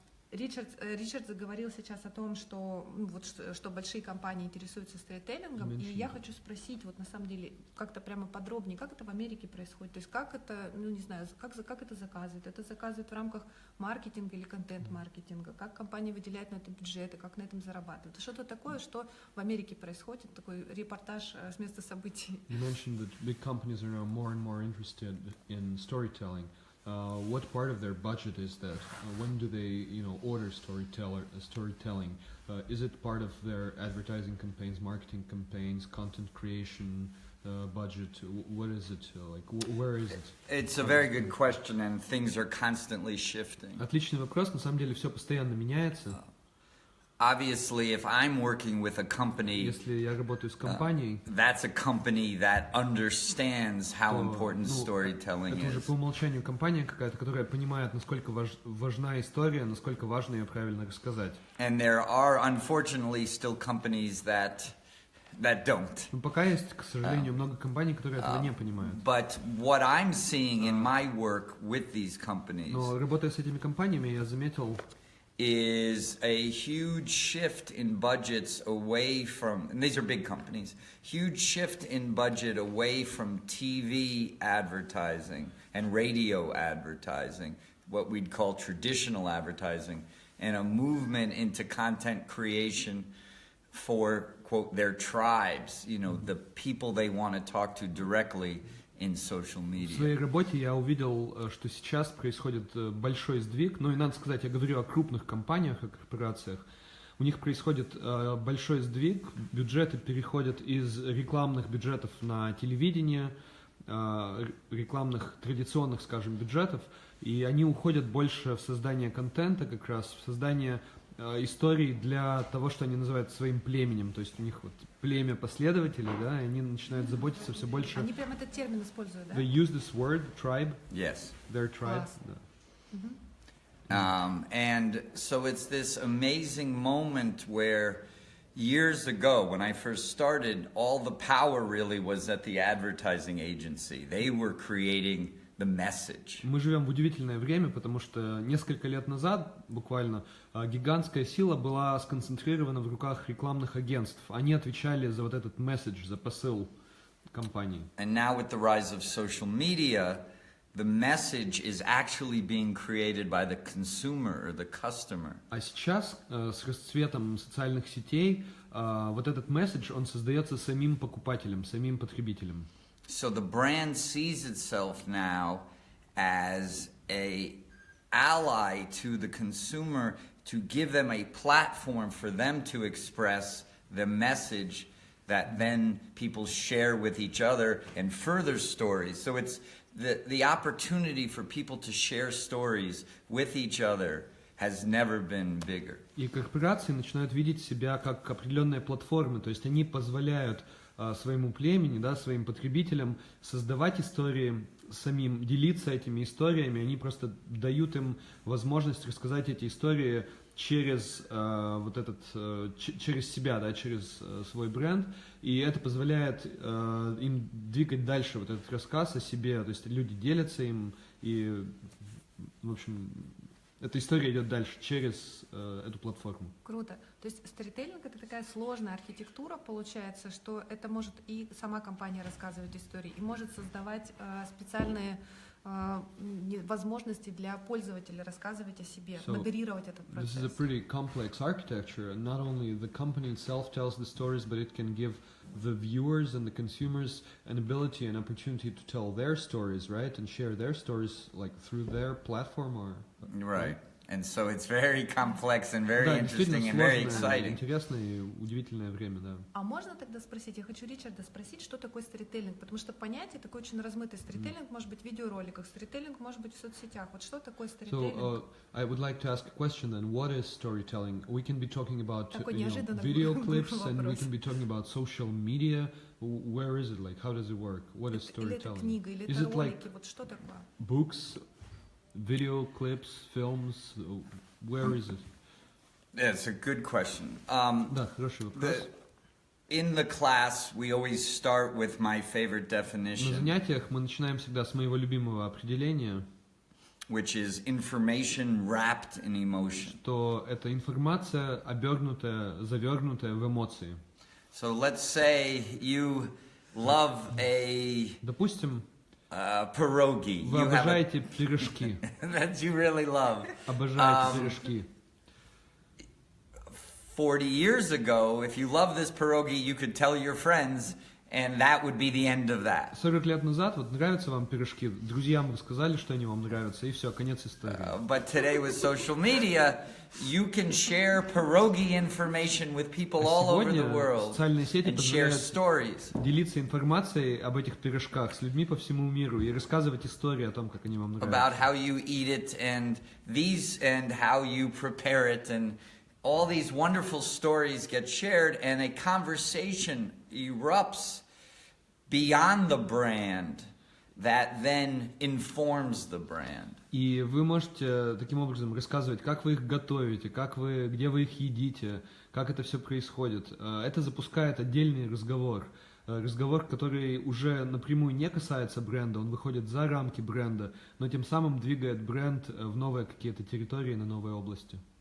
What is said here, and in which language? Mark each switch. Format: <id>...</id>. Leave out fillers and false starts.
<ru>Ричард заговорил сейчас о том, что большие компании интересуются сторителлингом, и я хочу спросить, вот на самом деле, как-то прямо подробнее, как это в Америке происходит, то есть как это, не знаю, как это заказывают? Это заказывают в рамках маркетинга или контент-маркетинга? Как компания выделяет на это бюджеты, как на этом зарабатывает? Что-то такое, что в Америке происходит, такой репортаж с места событий.</ru> <en>You mentioned that big companies are now more and more interested in storytelling. What part of their budget is that? When do they, order storytelling? Is it part of their advertising campaigns, marketing campaigns, content creation budget? What is it like? Where is it? It's a very good question, and things are constantly shifting.</en> <ru>Отличный вопрос. На самом деле все постоянно меняется.</ru> <en>Obviously, if I'm working with a company,</en> <ru>если я работаю с компанией,</ru> <en>that's a company that understands how important storytelling is.</en> <ru>Это уже по умолчанию компания какая-то, которая понимает, насколько важна история, насколько важно ее правильно рассказать.</ru> <en>And there are, unfortunately, still companies that don't.</en> <ru>Но пока есть, к сожалению, много компаний, которые этого не понимают.</ru> <en>But what I'm seeing in my work with these companies,</en> <ru>но работая с этими компаниями, я заметил,</ru> <en>is a huge shift in budgets away from, and these are big companies, huge shift in budget away from TV advertising and radio advertising, what we'd call traditional advertising, and a movement into content creation for, quote, their tribes, you know, the people they want to talk to directly in social media.</en> <ru>В своей работе я увидел, что сейчас происходит большой сдвиг, ну и надо сказать, я говорю о крупных компаниях, о корпорациях. У них происходит большой сдвиг, бюджеты переходят из рекламных бюджетов на телевидение, рекламных традиционных, скажем, бюджетов, и они уходят больше в создание контента, как раз в создание историй для того, что они называют своим племенем, то есть у них вот племя последователей, да, и они начинают заботиться все больше. Они прям этот термин используют, да?</ru> <en>They use this word, tribe. Yes. Their tribe.</en> <ru>Да.</ru> <en>And so it's this amazing moment where years ago, when I first started, all the power really was at the advertising agency. They were creating the message.</en> <ru>Мы живем в удивительное время, потому что несколько лет назад, буквально, гигантская сила была сконцентрирована в руках рекламных агентств. Они отвечали за вот этот месседж, за посыл компании.</ru> <en>And now with the rise of social media, the message is actually being created by the consumer or the customer.</en> <ru>А сейчас с расцветом социальных сетей вот этот месседж, он создается самим покупателем, самим потребителем.</ru> <en>So the brand sees itself now as a ally to the consumer to give them a platform for them to express the message that then people share with each other and further stories. So it's the opportunity for people to share stories with each other has never been bigger.</en> <ru>И корпорации начинают видеть себя как определенные платформы, то есть они позволяют своему племени, да, своим потребителям создавать истории самим, делиться этими историями, они просто дают им возможность рассказать эти истории через вот этот, через себя, да, через свой бренд, и это позволяет им двигать дальше вот этот рассказ о себе, то есть люди делятся им, и, в общем, эта история идет дальше через эту платформу. Круто. То есть сторителлинг — это такая сложная архитектура, получается, что это может и сама компания рассказывать истории, и может создавать специальные возможности для пользователя рассказывать о себе, модерировать этот процесс.</ru> <en>This is a pretty complex architecture. Not only the company itself tells the stories, but it can give the viewers and the consumers an ability and opportunity to tell their stories, right, and share their stories like through their platform or. Right. And so it's very complex and very</en> <ru>Да,</ru> <en>interesting and very exciting.</en> <ru>Интересное и удивительное время, да. А можно тогда спросить, я хочу Ричарда спросить, что такое сторителлинг, потому что понятие такое очень размытое. Сторителлинг может быть в видеороликах, сторителлинг может быть в соцсетях. Вот что такое сторителлинг?</ru> <en>So I would like to ask a question then. What is storytelling? We can be talking about video clips and we can be talking about social media. Where is it? Like, how does it work? What is storytelling?</en> <ru>Или это книга, или это ролики, вот что такое?</ru> <en>Books, video clips, films, where is it? That's a good question.</en> <ru>Да, хороший вопрос.</ru> <en>In the class, we always start with my favorite definition.</en> <ru>На занятиях мы начинаем всегда с моего любимого определения,</ru> <en>which is information wrapped in emotion.</en> <ru>Что это информация, обернутая, завернутая в эмоции.</ru> <en>So let's say you love a</en> <ru>Допустим,</ru> <en>pierogi.</en> <ru>Вы обожаете пирожки.</ru> <en>That you really love.</en> <ru>Обожаете пирожки.</ru> <en>40 years ago, if you love this pierogi, you could tell your friends, and that would be the end of that.</en> <ru>40 лет назад, вот нравятся вам пирожки, друзьям вы сказали, что они вам нравятся, и все, конец истории.</ru> <en>But today with social media, you can share pierogi information with people all over the world</en> <ru>социальные сети</ru> <en>and share stories.</en> <ru>Делиться информацией об этих пирожках с людьми по всему миру и рассказывать истории о том, как они вам нравятся.</ru> <en>About how you eat it and how you prepare it, and all these wonderful stories get shared, and a conversation erupts beyond the brand that then informs the brand.</en> <ru>И вы можете таким образом рассказывать, как вы их готовите, где вы их едите, как это все происходит. Это запускает отдельный разговор, который уже напрямую не касается бренда, он выходит за рамки бренда, но тем самым двигает бренд в новые какие-то территории, на новые области.</ru>